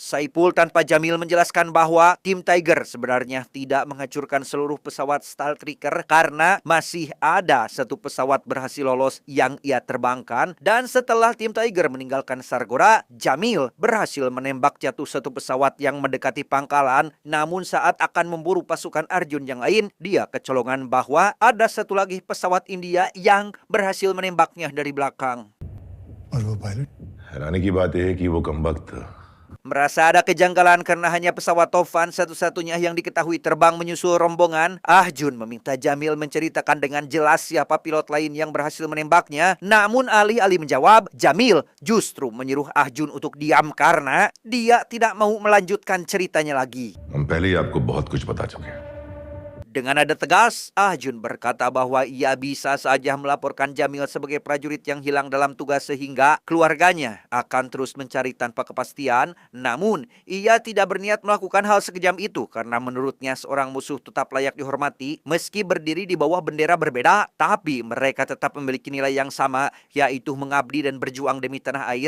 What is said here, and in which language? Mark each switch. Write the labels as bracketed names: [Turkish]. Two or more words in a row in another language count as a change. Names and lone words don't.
[Indonesian] Saipul tanpa Jamil menjelaskan bahwa tim Tiger sebenarnya tidak menghancurkan seluruh pesawat Staltrekker karena masih ada satu pesawat berhasil lolos yang ia terbangkan, dan setelah tim Tiger meninggalkan Sargodha, Jamil berhasil menembak jatuh satu pesawat yang mendekati pangkalan. Namun saat akan memburu pasukan Arjun yang lain, dia kecolongan bahwa ada satu lagi pesawat India yang berhasil menembaknya dari belakang. [Hindi] और वो पायलट हैरानी की बात यह है कि वो कमबख्त [Indonesian] Merasa ada kejanggalan karena hanya pesawat Tovan satu-satunya yang diketahui terbang menyusul rombongan, Ah Jun meminta Jamil menceritakan dengan jelas siapa pilot lain yang berhasil menembaknya. Namun alih-alih menjawab, Jamil justru menyuruh Ah Jun untuk diam karena dia tidak mau melanjutkan ceritanya lagi. [Hindi] हम पहले ही आपको बहुत कुछ बता चुके हैं. [Indonesian] Dengan nada tegas, Ah Jun berkata bahwa ia bisa saja melaporkan Jamil sebagai prajurit yang hilang dalam tugas sehingga keluarganya akan terus mencari tanpa kepastian. Namun, ia tidak berniat melakukan hal sekejam itu karena menurutnya seorang musuh tetap layak dihormati meski berdiri di bawah bendera berbeda, tapi mereka tetap memiliki nilai yang sama, yaitu mengabdi dan berjuang demi tanah air.